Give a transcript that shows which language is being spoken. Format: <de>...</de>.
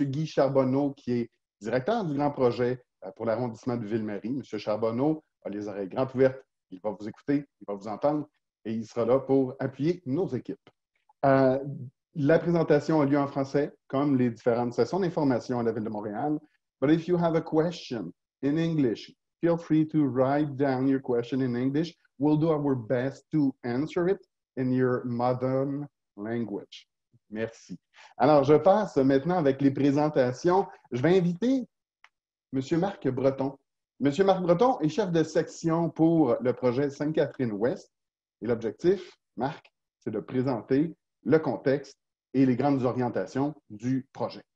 <fr>Guy Charbonneau, qui est directeur du grand projet pour l'arrondissement de Ville-Marie. M. Charbonneau a les oreilles grandes ouvertes. Il va vous écouter, il va vous entendre et il sera là pour appuyer nos équipes. La présentation a lieu en français, comme les différentes sessions d'information à la Ville de Montréal.</fr> <en>But if you have a question in English, feel free to write down your question in English. We'll do our best to answer it in your modern language.</en> <fr>Merci. Alors, je passe maintenant avec les présentations. Je vais inviter M. Marc Breton. M. Marc Breton est chef de section pour le projet Sainte-Catherine-Ouest. Et l'objectif, Marc, c'est de présenter le contexte et les grandes orientations du projet.</fr>